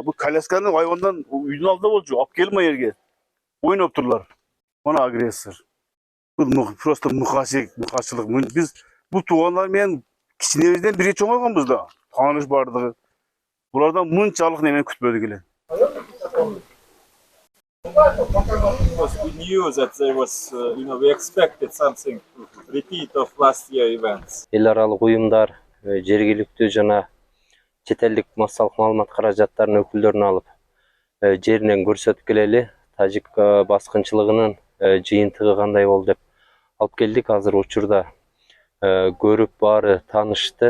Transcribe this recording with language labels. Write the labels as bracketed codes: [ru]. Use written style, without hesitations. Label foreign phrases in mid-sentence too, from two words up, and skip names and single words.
[ky] Бул колясканы айвандан үйдүн алдында болчу. Алып келип жерге. Ойноп турлар. Мына агрессор. Бул просто мыкачылык. Биз бул туугандар менен кичинебизден бирге чоңойгонбуз да. Тааныш бардыгы. Булардан мынчалык немени күтпөдүк эле. [en] We knew that there was, we expected something repeat of last year events. [ky] Эл аралык уюмдар, жергиликтүү жана чет элдик массалык маалымат каражаттарынын өкүлдөрүн алып, жеринен көрсөтүп келели. Тажик баскынчылыгынын жыйынтыгы кандай болду деп алып келдик. Азыр учурда көрүп баары таанышты.